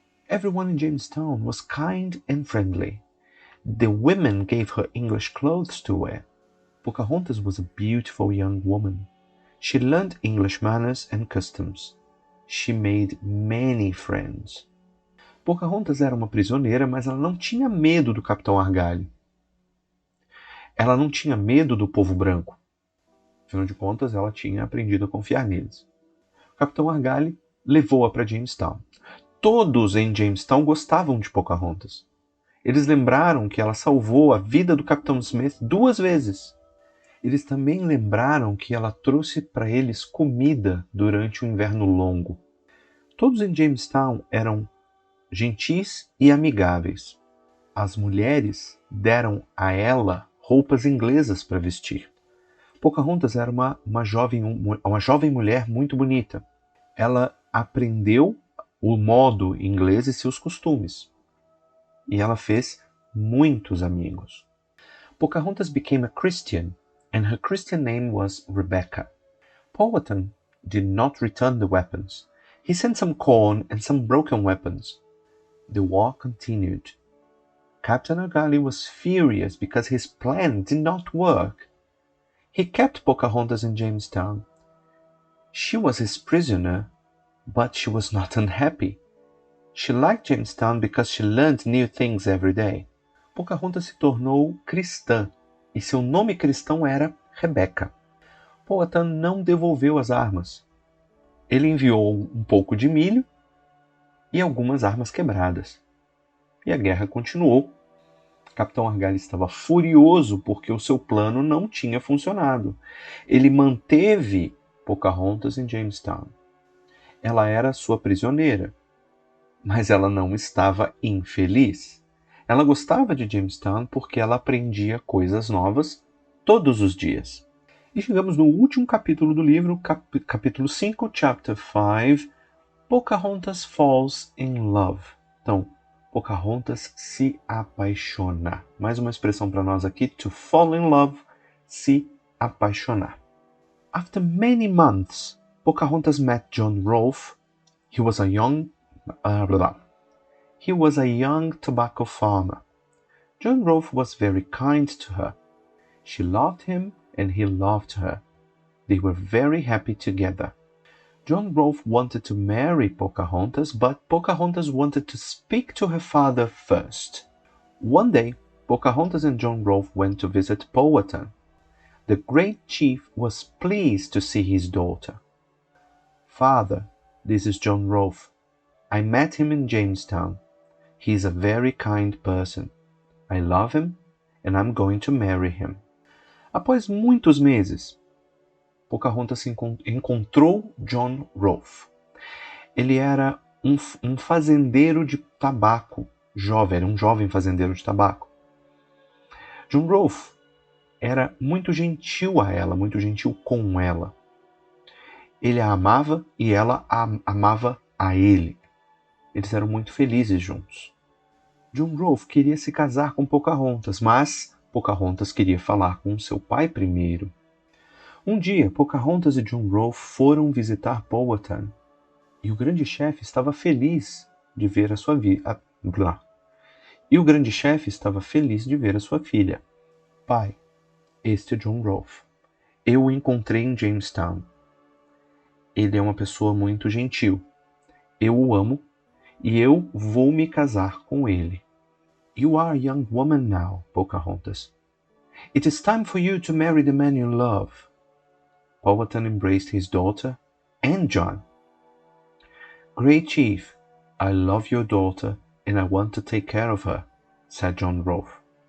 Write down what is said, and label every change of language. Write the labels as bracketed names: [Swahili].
[English] Everyone in Jamestown was kind and friendly. The women gave her English clothes to wear. Pocahontas was a beautiful young woman. She learned English manners and customs. She made many friends. [Portuguese] Pocahontas era uma prisioneira, mas ela não tinha medo do Capitão Argyle. Ela não tinha medo do povo branco. Afinal de contas, ela tinha aprendido a confiar neles. O Capitão Argyle levou-a para Jamestown. Todos em Jamestown gostavam de Pocahontas. Eles lembraram que ela salvou a vida do Capitão Smith 2 vezes. Eles também lembraram que ela trouxe para eles comida durante o inverno longo. Todos em Jamestown eram gentis e amigáveis. As mulheres deram a ela roupas inglesas para vestir. Pocahontas era uma jovem mulher muito bonita. Ela aprendeu o modo inglês e seus costumes. E ela fez muitos amigos. [English] Pocahontas became a Christian, and her Christian name was Rebecca. Powhatan did not return the weapons. He sent some corn and some broken weapons. The war continued. Captain Argyle was furious because his plan did not work. He kept Pocahontas in Jamestown. She was his prisoner, but she was not unhappy. She liked Jamestown because she learned new things every day. [Portuguese] Pocahontas se tornou cristã, e seu nome cristão era Rebecca. Powhatan não devolveu as armas. Ele enviou um pouco de milho e algumas armas quebradas. E a guerra continuou. Capitão Argyle estava furioso porque o seu plano não tinha funcionado. Ele manteve Pocahontas em Jamestown. Ela era sua prisioneira, mas ela não estava infeliz. Ela gostava de Jamestown porque ela aprendia coisas novas todos os dias. E chegamos no último capítulo do livro, capítulo 5, chapter 5, Pocahontas Falls in Love. Então, Pocahontas se apaixona. Mais uma expressão para nós aqui, [English] to fall in love, [Portuguese] se apaixonar. [English] After many months, Pocahontas met John Rolfe. He was a young tobacco farmer. John Rolfe was very kind to her. She loved him and he loved her. They were very happy together. John Rolfe wanted to marry Pocahontas, but Pocahontas wanted to speak to her father first. One day, Pocahontas and John Rolfe went to visit Powhatan. The great chief was pleased to see his daughter. "Father, this is John Rolfe. I met him in Jamestown. He is a very kind person. I love him and I'm going to marry him." [Portuguese] Após muitos meses, Pocahontas encontrou John Rolfe. Ele era um fazendeiro de tabaco jovem, era um jovem fazendeiro de tabaco. John Rolfe era muito gentil a ela, muito gentil com ela. Ele a amava e ela amava a ele. Eles eram muito felizes juntos. John Rolfe queria se casar com Pocahontas, mas Pocahontas queria falar com seu pai primeiro. Um dia, Pocahontas e John Rolfe foram visitar Powhatan, e o grande chefe estava feliz de ver a sua filha. "Pai, este é John Rolfe. Eu o encontrei em Jamestown. Ele é uma pessoa muito gentil. Eu o amo e eu vou me casar com ele." [English] "You are a young woman now, Pocahontas. It is time for you to marry the man you love." Powhatan embraced his daughter and John. "Great Chief, I love your daughter and I want to take care of her," said John Rolfe.